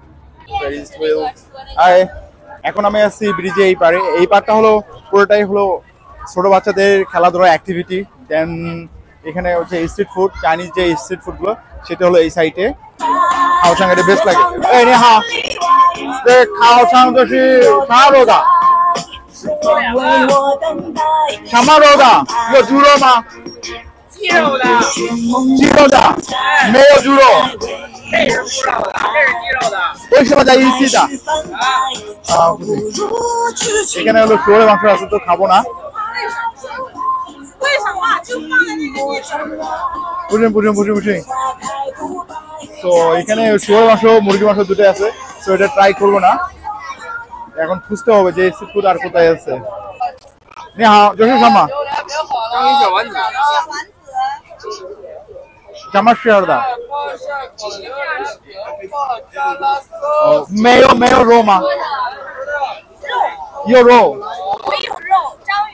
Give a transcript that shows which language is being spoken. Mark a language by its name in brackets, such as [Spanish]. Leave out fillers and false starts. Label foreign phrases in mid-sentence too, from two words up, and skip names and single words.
[Bangla] এখন আমি আছি ব্রিজে এই পারে। এই পারটা হলো পুরোটাই হলো ছোট বাচ্চাদের খেলাধুলা অ্যাক্টিভিটি। দেন এখানে হচ্ছে [English] street food, [Bangla] চাইনিজ যে [English] street foodগুলো [Bangla] সেটা হলো এই সাইডে। খাওয়া এটা বেস্ট লাগে। এই [Chinese] 你好, 这烤肠就是沙肉的， 什么肉的？有猪肉吗？鸡肉的，鸡肉的，没有猪肉。这是猪肉的，这是鸡肉的。为什么在一起的？ [Bangla] এখানে হলো শুয়োরের মাংস আছে তো খাবো না। [Chinese] 为什么就放在那个地方？ [Bangla] বুঝুন। তো এখানে শুয়োরের মাংস মুরগির মাংস দুটোই আছে, তো এটা ট্রাই করবো না, এখন খুঁজতে হবে যে [English] street food [Bangla] আর কোথায় আছে। [Chinese] 你好，这是什么？章鱼小丸子，什么馅的？没有肉吗？有肉。我有肉，章鱼。